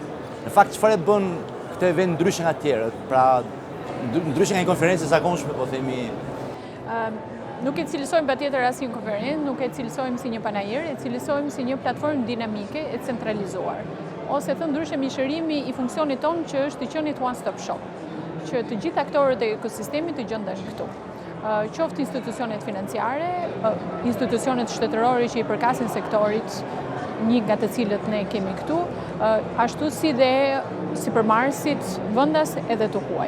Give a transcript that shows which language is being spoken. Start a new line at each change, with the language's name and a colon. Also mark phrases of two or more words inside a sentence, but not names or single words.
Albanian: Në fakt, çfarë bën këtë event ndryshe nga tjerët, pra ndryshe nga një konferencë e zakonshme, po themi? Nuk e cilësojmë patjetër as një konferencë, nuk e cilësojmë si një panajër, e cilësojmë si një platformë dinamike e centralizuar. Ose thënë ndryshe mishërimi i funksionit tonë që është të qenit
English: one-stop shop,
Albanian: që të gjithë aktorët e ekosistemit të gjenden këtu. Qoftë institucionet financiare, institucionet shtetërore që i përkasin sektorit, një nga të cilët ne kemi këtu, ashtu si dhe sipërmarrësit vendas edhe të huaj.